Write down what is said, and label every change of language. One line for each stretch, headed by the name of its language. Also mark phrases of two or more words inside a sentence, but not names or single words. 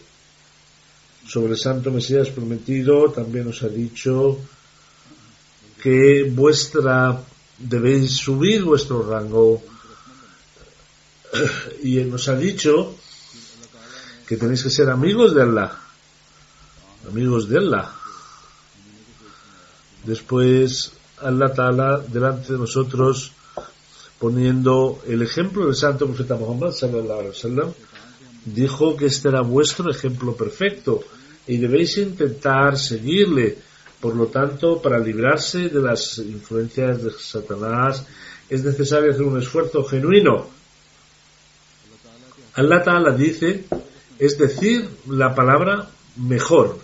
Spanish: Sobre el Santo Mesías prometido también os ha dicho que debéis subir vuestro rango, y nos ha dicho que tenéis que ser amigos de Allah. Después
Arabic: الله تعالى
Spanish: delante de nosotros, poniendo el ejemplo del santo profeta Muhammad
Arabic: صلى الله عليه وسلم,
Spanish: dijo que este era vuestro ejemplo perfecto y debéis intentar seguirle. Por lo tanto, para librarse de las influencias de Satanás es necesario hacer un esfuerzo genuino.
Arabic: الله تعالى
Spanish: dice, es decir, la palabra mejor.